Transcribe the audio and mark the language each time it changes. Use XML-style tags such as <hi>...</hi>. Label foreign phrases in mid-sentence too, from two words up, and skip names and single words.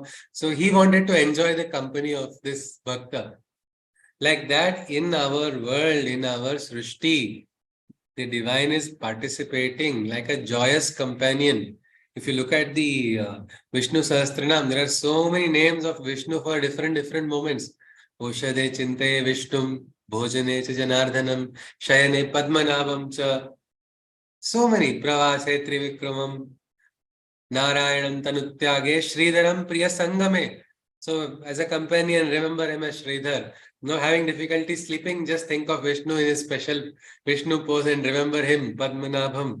<en>So he wanted to enjoy the company of this bhakta. Like that, in our world, in our Srishti, the divine is participating like a joyous companion. If you look at the Vishnu Sahasranam, there are so many names of Vishnu for different moments.</en> <sa>औषधे चिन्ते विष्णुम्, भोजने च जनार्दनम्, शयने पद्मनाभम् च.</sa> <en>So many.</en> <sa>प्रवासे त्रिविक्रमम्, नारायणम् तनुत्यागे, श्रीधरम् प्रिय सङ्गमे.</sa> <en>So as a companion, remember him as Sridhar. Not having difficulty sleeping, just think of Vishnu in his special Vishnu pose and remember him, Padmanabham.</en>